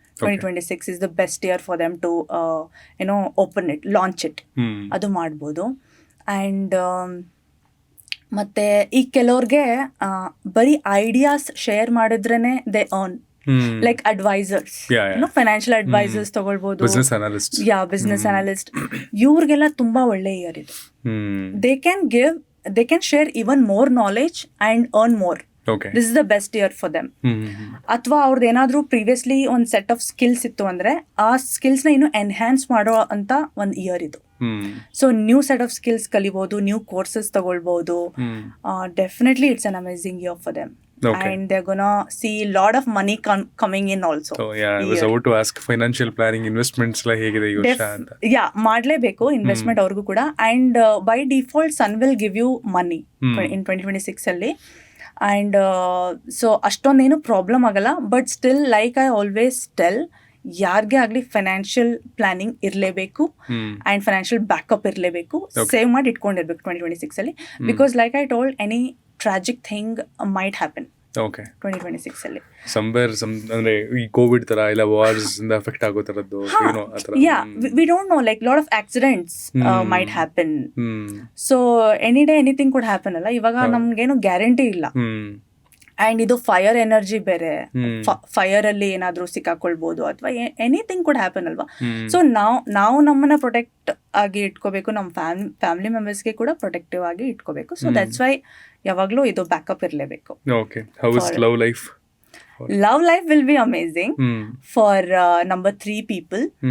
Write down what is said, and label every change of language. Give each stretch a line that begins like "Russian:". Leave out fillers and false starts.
English: 2026 is the best year for them to open it, launch it.
Kannada: ಅದು ಮಾಡ್ಬೋದು. And ಮತ್ತು ಈ ಕೆಲವ್ರಿಗೆ ಬರೀ ideas share ಮಾಡಿದ್ರೇ
English: they earn,
Kannada: like advisors, financial advisors ತಗೊಳ್ಬೋದು, ಬಿಸ್ನೆಸ್ ಅನಾಲಿಸ್ಟ್, ಇವ್ರಿಗೆಲ್ಲ ತುಂಬ ಒಳ್ಳೆ ಇಯರ್ ಇದು.
English: They can share even more knowledge and earn more. This is the best year for them.
Kannada: ಅಥವಾ ಅವ್ರದ್ದು ಏನಾದರೂ ಪ್ರೀವಿಯಸ್ಲಿ ಒಂದು ಸೆಟ್ ಆಫ್ ಸ್ಕಿಲ್ಸ್ ಇತ್ತು ಅಂದರೆ ಆ ಸ್ಕಿಲ್ಸ್ನ ಇನ್ನು ಎನ್ಹ್ಯಾನ್ಸ್ ಮಾಡೋ ಅಂತ ಒಂದು ಇಯರ್ ಇದು. So new set of skills ಕಲಿಬೋದು, ನ್ಯೂ ಕೋರ್ಸಸ್ ತಗೊಳ್ಬೋದು.
English: Definitely it's an amazing year for them. And they're gonna see lot of money coming in also. So yeah, I was about to ask financial planning, investments
Kannada: la hegide ee varsha anta.
English: Yeah,
Kannada: ಮಾಡಲೇಬೇಕು investment ಅವ್ರಿಗೂ ಕೂಡ.
English: And by default sun will give you money in 2026 ಅಲ್ಲಿ.
Kannada: And so ಅಷ್ಟೊಂದೇನು problem ಆಗಲ್ಲ.
English: but still like I always tell,
Kannada: ಯಾರಿಗೆ ಆಗಲಿ financial planning ಇರಲೇಬೇಕು and financial backup ಇರಲೇಬೇಕು. Save ಮಾಡಿ ಇಟ್ಕೊಂಡಿರ್ಬೇಕು
English: 2026 because like I told, any tragic thing might happen 2026
Kannada: ಅಂದ್ರೆ ಈ Covid ತರ ಇಲ್ಲ ವಾರ್ಸ್ ಇಂದ ಎಫೆಕ್ಟ್ ಆಗೋ ತರದ್ದು ಏನೋ ಆ ತರ.
English: Yeah, we don't know, like lot of accidents might happen. So any day anything could happen ಅಲ್ಲ.
Kannada: ಇವಾಗ ನಮ್ಗೇನು ಗ್ಯಾರಂಟಿ ಇಲ್ಲ. ಆ್ಯಂಡ್ ಇದು ಫೈರ್ ಎನರ್ಜಿ ಬೇರೆ, ಫೈರ್ ಅಲ್ಲಿ ಏನಾದರೂ ಸಿಕ್ಕಾಕೊಳ್ಬೋದು ಅಥವಾ
English: anything could happen
Kannada: ಅಲ್ವಾ. ಸೊ ನಾವು ನಮ್ಮನ್ನ ಪ್ರೊಟೆಕ್ಟ್ ಆಗಿ ಇಟ್ಕೋಬೇಕು, ನಮ್ಮ ಫ್ಯಾಮಿಲಿ ಮೆಂಬರ್ಸ್ಗೆ ಕೂಡ ಪ್ರೊಟೆಕ್ಟಿವ್ ಆಗಿ ಇಟ್ಕೋಬೇಕು. ಸೊ
English: that's why
Kannada: ಯಾವಾಗಲೂ ಇದು ಬ್ಯಾಕಪ್ ಇರಲೇಬೇಕು.
English: Okay, how is love life? Love life will be amazing for number 3 people.